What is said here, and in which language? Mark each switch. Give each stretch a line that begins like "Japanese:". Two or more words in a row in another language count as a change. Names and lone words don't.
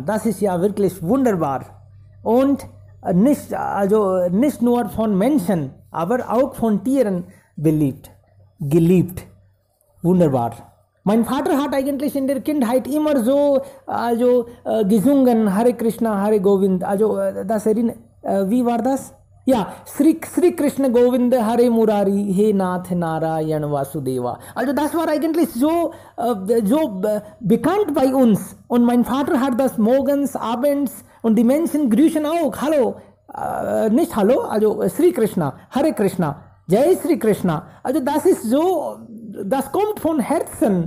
German: Das ist ja wirklich wunderbar. Und nicht nur von Menschen, aber auch von Tieren beliebt. geliebt. Wunderbar. Mein Vater hat eigentlich in der Kindheit immer so gesungen,
Sanskrit: हरे कृष्ण, हरे गोविन्द.
German: Das wie war das? Ja,
Sanskrit: श्री कृष्ण गोविन्द, हरे मुरारी, हे नाथ नारायण वासुदेव.
German: Also das war eigentlich so bekannt bei uns. Und mein Vater hat das morgens, abends und die Menschen grüßen auch. Hallo, nicht Hallo, also
Hindi: श्री कृष्ण, हरे कृष्ण, जय श्री कृष्ण.
German: Also das ist so, das kommt von Herzen.